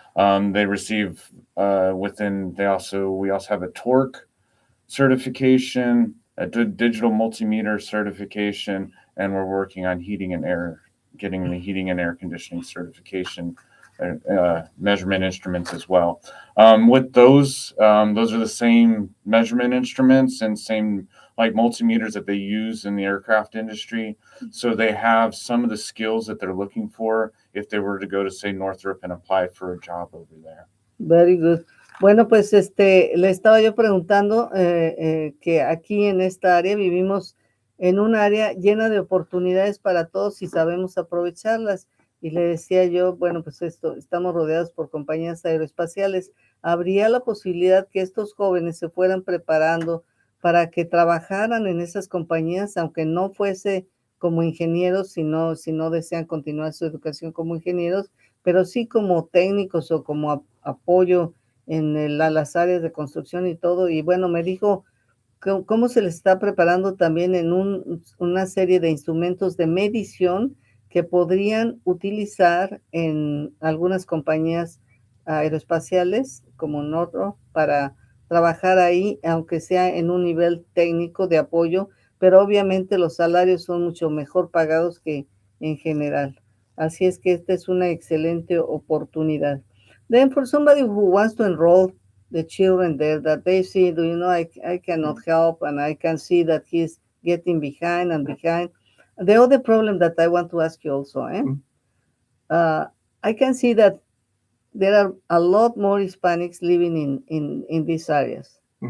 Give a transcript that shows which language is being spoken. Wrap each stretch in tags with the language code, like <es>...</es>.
<en>They receive we also have a torque certification, a digital multimeter certification, and we're working on getting the heating and air conditioning certification, measurement instruments as well. With those are the same measurement instruments and same like multimeters that they use in the aircraft industry. So they have some of the skills that they're looking for if they were to go to, say, Northrop and apply for a job over there. Very good.</en> <es>Bueno, pues le estaba yo preguntando que aquí en esta área vivimos en un área llena de oportunidades para todos y sabemos aprovecharlas. Y le decía yo, bueno, pues estamos rodeados por compañías aeroespaciales. ¿Habría la posibilidad que estos jóvenes se fueran preparando para que trabajaran en esas compañías, aunque no fuese como ingenieros, si no desean continuar su educación como ingenieros, pero sí como técnicos o como apoyo en las áreas de construcción y todo? Y bueno, me dijo cómo se les está preparando también en una serie de instrumentos de medición que podrían utilizar en algunas compañías aeroespaciales como Northrop para trabajar ahí, aunque sea en un nivel técnico de apoyo, pero obviamente los salarios son mucho mejor pagados que en general. Así es que esta es una excelente oportunidad.</es> <en>Then for somebody who wants to enroll the children there, that they see, I cannot help, and I can see that he's getting behind and behind. The other problem that I want to ask you also, I can see that there are a lot more Hispanics living in these areas.</en>